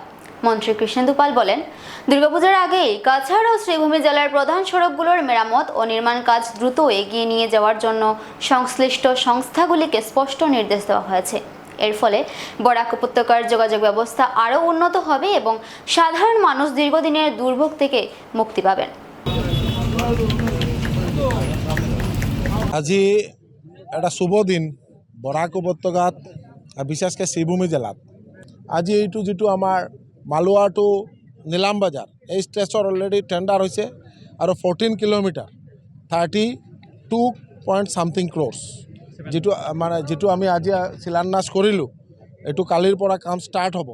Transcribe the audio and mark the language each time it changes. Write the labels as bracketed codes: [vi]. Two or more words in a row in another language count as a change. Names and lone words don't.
[bn] মন্ত্রী কৃষ্ণেন্দু পাল বলেন, দুর্গাপূজার আগেই কাছাড় ও শ্রীভূমি জেলার প্রধান সড়কগুলোর মেরামত ও নির্মাণ কাজ দ্রুত এগিয়ে নিয়ে যাওয়ার জন্য সংশ্লিষ্ট সংস্থাগুলিকে স্পষ্ট নির্দেশ দেওয়া হয়েছে। এর ফলে বরাক উপত্যকার যোগাযোগ ব্যবস্থা আরও উন্নত হবে এবং সাধারণ মানুষ দীর্ঘদিনের দুর্ভোগ থেকে মুক্তি পাবেন। [as] আজি এটা শুভ দিন বরাক উপত্যকাত, বিশেষকৈ শ্ৰীভূমি জিলাত। আজি এইটো যিটো আমাৰ মালুৱা টু নীলামবাজাৰ এই ষ্ট্ৰেচৰ অলৰেডি টেণ্ডাৰ হৈছে আৰু 14 কিলোমিটাৰ 32 ক্ৰ'ৰ্ছ যিটো আমি আজি শিলান্যাস কৰিলোঁ, এইটো কালিৰ পৰা কাম ষ্টাৰ্ট হ'ব।